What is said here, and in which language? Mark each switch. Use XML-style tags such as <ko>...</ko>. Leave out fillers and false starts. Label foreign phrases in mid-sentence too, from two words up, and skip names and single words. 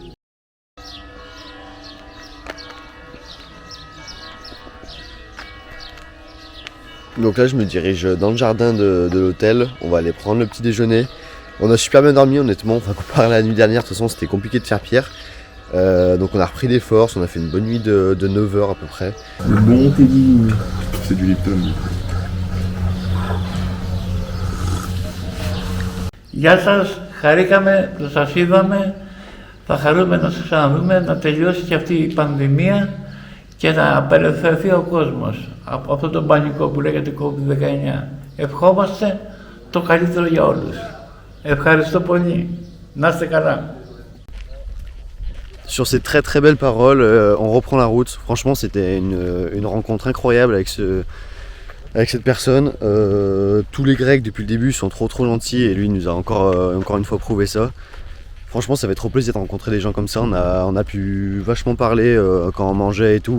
<fr>Donc là, je me dirige dans le jardin de l'hôtel. On va aller prendre le petit déjeuner. On a super bien dormi, honnêtement. Enfin, comparé à la nuit dernière, de toute façon, c'était compliqué de faire pire. Donc on a repris des forces, on a fait une bonne nuit de 9 heures à peu près. C'est du Lipton.</fr> <el>Γεια σας, χαρήκαμε που σας είδαμε. Θα χαρούμε να σας ξαναδούμε, να τελειώσει και αυτή η πανδημία και να απελευθερωθεί ο κόσμος από αυτό το πανικό που λέγεται COVID-19. Ευχόμαστε το καλύτερο για όλους. Ευχαριστώ πολύ. Να είστε καλά.</el> <fr>Sur ces très belles paroles, on reprend la route. Franchement, c'était une rencontre incroyable avec cette personne. Tous les Grecs depuis le début sont trop gentils et lui nous a encore une fois prouvé ça. Franchement, ça fait trop plaisir de rencontrer des gens comme ça. On a pu vachement parler quand on mangeait et tout.</fr>